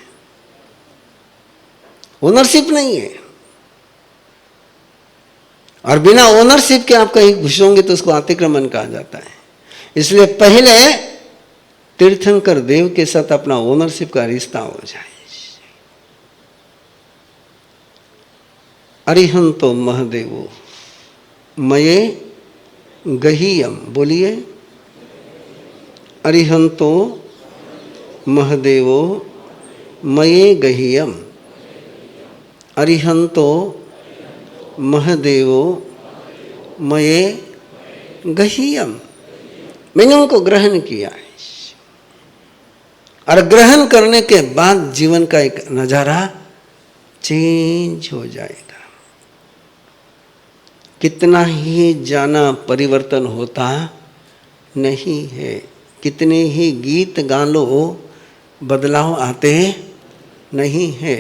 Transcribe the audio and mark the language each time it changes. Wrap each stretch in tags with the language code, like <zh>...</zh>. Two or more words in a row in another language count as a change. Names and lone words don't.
<hi>ओनरशिप नहीं है। और बिना ओनरशिप के आप कहीं घुसोगे तो उसको अतिक्रमण कहा जाता है। इसलिए पहले तीर्थंकर देव के साथ अपना ओनरशिप का रिश्ता हो जाए।</hi> <pra>अरिहंतो महदेवो मये गहीयम, बोलिए अरिहंतो महदेवो मये गहीयम, अरिहंतो महदेवो मये गहीयम।</pra> <hi>मैंने उनको ग्रहण किया है और ग्रहण करने के बाद जीवन का एक नजारा चेंज हो जाएगा। कितना ही जाना परिवर्तन होता नहीं है, कितने ही गीत गा लो बदलाव आते नहीं है।</hi>